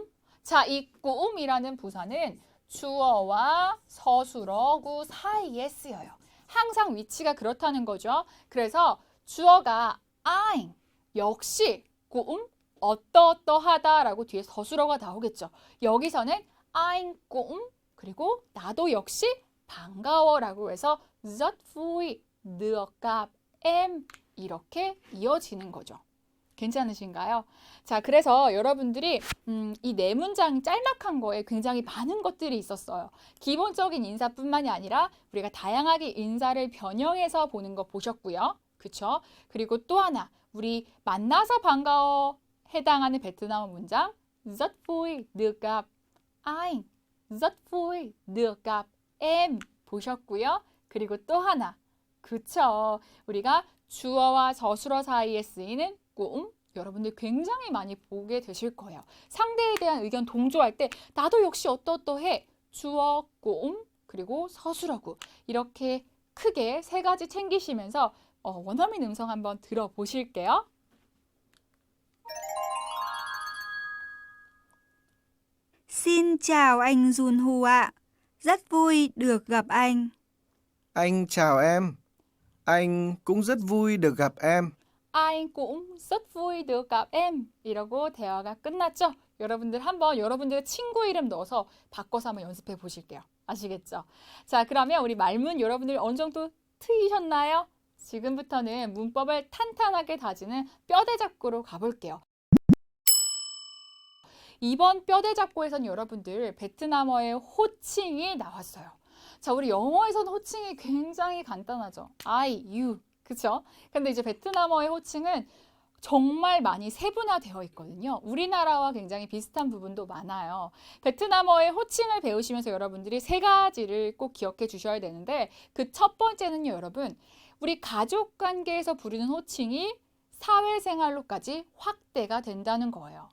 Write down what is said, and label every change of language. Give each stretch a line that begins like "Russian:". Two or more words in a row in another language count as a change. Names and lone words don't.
Korean: 자, 이 꾸움이라는 부사는 주어와 서술어구 사이에 쓰여요. 항상 위치가 그렇다는 거죠. 그래서 주어가 아잉, 역시 꾸움, 어떠어떠하다라고 뒤에 서술어가 나오겠죠. 여기서는 아잉 꾸움, 그리고 나도 역시 반가워라고 해서
Vietnamese: rất vui được gặp em
Korean: 이렇게 이어지는 거죠. 괜찮으신가요? 자, 그래서 여러분들이 이 네 문장 짤막한 거에 굉장히 많은 것들이 있었어요. 기본적인 인사뿐만이 아니라 우리가 다양하게 인사를 변형해서 보는 거 보셨고요. 그쵸? 그리고 또 하나, 우리 만나서 반가워 해당하는 베트남어 문장
Vietnamese: rất vui được gặp anh, rất vui được gặp em
Korean: 보셨고요. 그리고 또 하나, 그쵸? 우리가 주어와 서술어 사이에 쓰이는 꾸움, 여러분들 굉장히 많이 보게 되실 거예요. 상대에 대한 의견 동조할 때 나도 역시 어떠어떠해 주어, 꾸움, 그리고 서술어구 이렇게 크게 세 가지 챙기시면서 원어민 음성 한번 들어보실게요.
Vietnamese: Xin chào anh Junho ạ. Rất vui được gặp anh. Anh chào em. Anh cũng rất vui được gặp em. anh cũng rất vui được gặp em
Korean: 이러고 대화가 끝났죠? 여러분들 한번 여러분들의 친구 이름 넣어서 바꿔서 한번 연습해 보실게요. 아시겠죠? 자, 그러면 우리 말문 여러분들 어느 정도 트이셨나요? 지금부터는 문법을 탄탄하게 다지는 뼈대 잡고로 가볼게요. 이번 뼈대 잡고에서는 여러분들 베트남어의 호칭이 나왔어요. 자, 우리 영어에서는 호칭이 굉장히 간단하죠.
English: I, you,
Korean: 그쵸? 근데 이제 베트남어의 호칭은 정말 많이 세분화되어 있거든요. 우리나라와 굉장히 비슷한 부분도 많아요. 베트남어의 호칭을 배우시면서 여러분들이 세 가지를 꼭 기억해 주셔야 되는데 그 첫 번째는요, 여러분. 우리 가족 관계에서 부르는 호칭이 사회생활로까지 확대가 된다는 거예요.